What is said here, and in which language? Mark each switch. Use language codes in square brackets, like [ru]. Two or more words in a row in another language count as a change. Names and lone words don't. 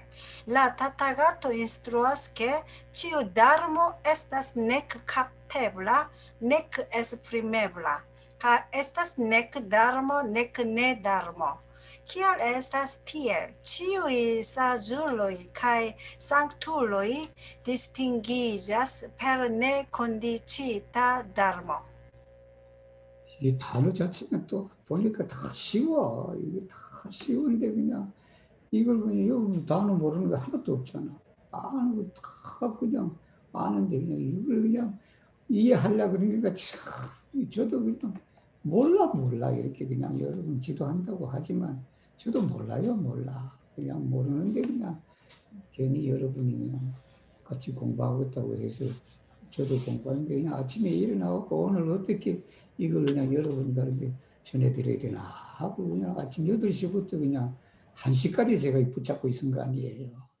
[eo] La Tathagato instruas, ke ĉiu darmo estas nek kaptebla, nek esprimebla, kaj estas nek darmo, nek ne darmo. Kial estas tiel? Ĉiuj saĝuloj kaj sanktuloj distingiĝas per nekondiĉita darmo. [ko] 이 단어 자체는 또 보니까 다 쉬워. 이게 다 쉬운데 그냥 이걸 그냥 여기 단어 모르는 거 하나도 없잖아. 아는 거 다 그냥 아는데 그냥 이걸 그냥 이해하려고 그러니까 참 저도 그냥 몰라 이렇게 그냥 여러분 지도한다고 하지만 저도 몰라 그냥 모르는데 그냥 괜히 여러분이 그냥 같이 공부하겠다고 해서 저도 공부하는데 그냥 아침에 일어나고 오늘 어떻게 이걸 그냥 여러분들한테 전해드려야 되나 하고 그냥 아침 8시부터 그냥 1시까지 제가 붙잡고 있은 거 아니에요.